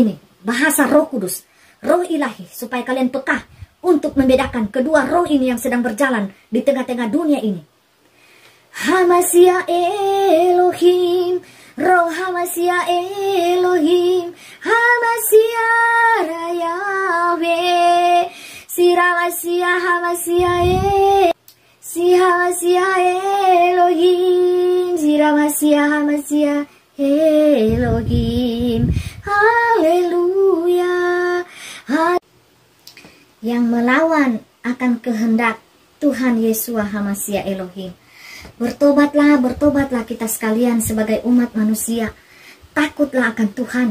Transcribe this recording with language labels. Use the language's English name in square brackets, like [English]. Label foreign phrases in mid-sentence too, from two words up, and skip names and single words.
[Indonesian] ini, bahasa Roh Kudus, roh ilahi, supaya kalian peka untuk membedakan kedua roh ini yang sedang berjalan di tengah-tengah dunia ini. HaMashiach Elohim, roh HaMashiach Elohim, HaMashiach Yahweh, si HaMashiach si HaMashiach Elohim, si HaMashiach Elohim. Haleluya. Yang melawan akan kehendak Tuhan Yeshua HaMashiach Elohim. Bertobatlah kita sekalian sebagai umat manusia. Takutlah akan Tuhan.